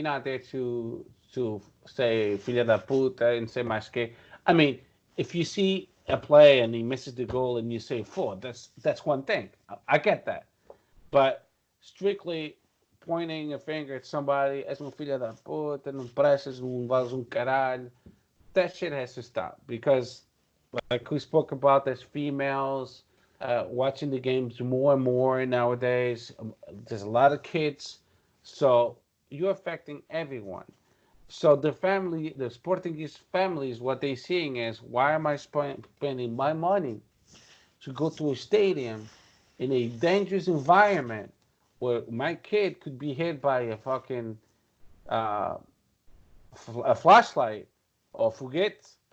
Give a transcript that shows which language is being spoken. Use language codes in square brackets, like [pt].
[en] You're not there to say [pt] filha da puta [en] and say [pt] mais que. [en] I mean, if you see a play and he misses the goal and you say four, that's one thing. I get that, but strictly pointing a finger at somebody, [pt] és filha da puta, não prestas, não vales caralho. [en] That shit has to stop because, like we spoke about, there's females watching the games more and more nowadays. There's a lot of kids, so you're affecting everyone. So the family, the Portuguese families, what they're seeing is, why am I spending my money to go to a stadium in a dangerous environment where my kid could be hit by a fucking uh, a flashlight or forget?